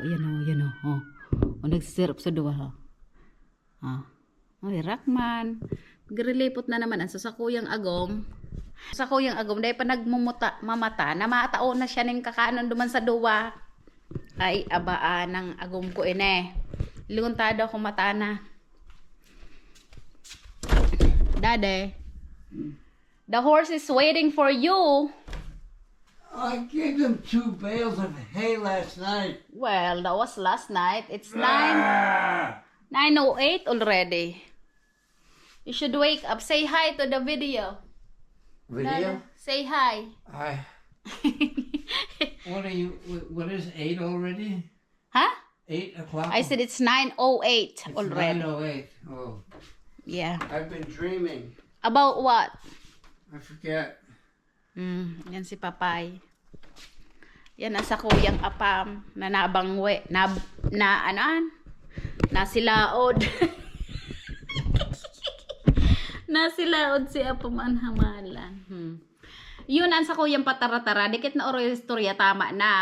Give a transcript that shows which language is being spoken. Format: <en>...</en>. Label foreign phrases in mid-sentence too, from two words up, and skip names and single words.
<bik>Yan ha. O nagsisirap sa duwa ha. Ay, Rakman. Grilipot na naman ang sasakuyang agom. Sakuyang agom, dahil pa mamata, na matao na siya ng kakaanon duman sa duwa. Ay, abaan ng agom ko ine. Lunguntado akong mata na.</bik> <en>Dade, the horse is waiting for you. I gave them 2 bales of hay last night. Well, that was last night. It's 9:08 already. You should wake up. Say hi to the video. Video? Say hi. What is 8 already? Huh? 8 o'clock? I said it's 9:08 It's already. 9:08. Oh, Yeah. I've been dreaming. About what? I forget.</en> <bik>Yan si Papay. Yan ang sakuyang apam na nabangwe. Nasilaod. Nasilaod si apam ang hamalan. Yun ang sakuyang patara-tara. Dikit na oro istorya, tama na.</bik>